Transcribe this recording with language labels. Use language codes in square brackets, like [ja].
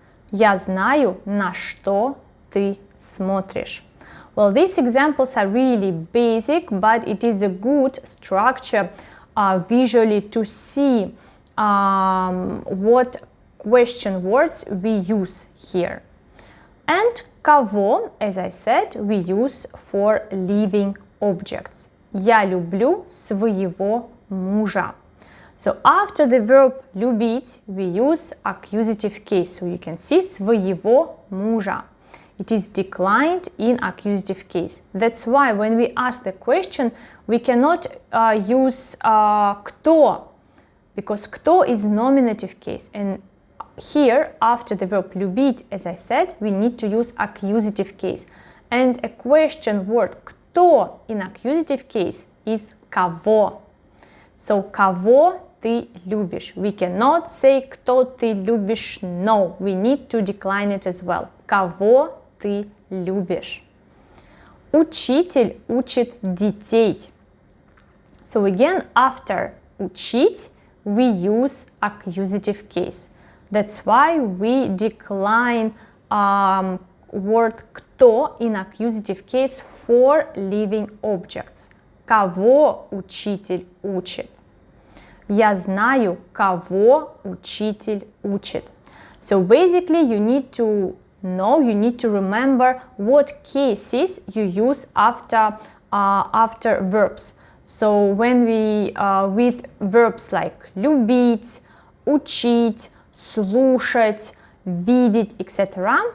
[ru] Я знаю, на что ты смотришь. [en] Well, these examples are really basic, but it is a good structure visually to see what question words we use here. And кого, as I said, we use for living objects. [ru] Я люблю своего мужа. [en] So after the verb любить, we use accusative case. So you can see [ru] своего мужа. [en] It is declined in accusative case. That's why when we ask the question, we cannot use кто, because кто is nominative case. And here, after the verb любить, as I said, we need to use accusative case. And a question word кто in accusative case is кого. [ru] So кого ты любишь. [en] We cannot say [ru] кто ты любишь. [en] No, we need to decline it as well. [ru] Кого ты любишь. Учитель учит детей. [en] So again, after учить, we use accusative case. That's why we decline word кто in accusative case for living objects. [ru] Кого учитель учит? Я знаю, кого учитель учит. [en] So basically you need to know, you need to remember what cases you use after verbs. So when we with verbs like любить, учить, слушать, видеть, etc.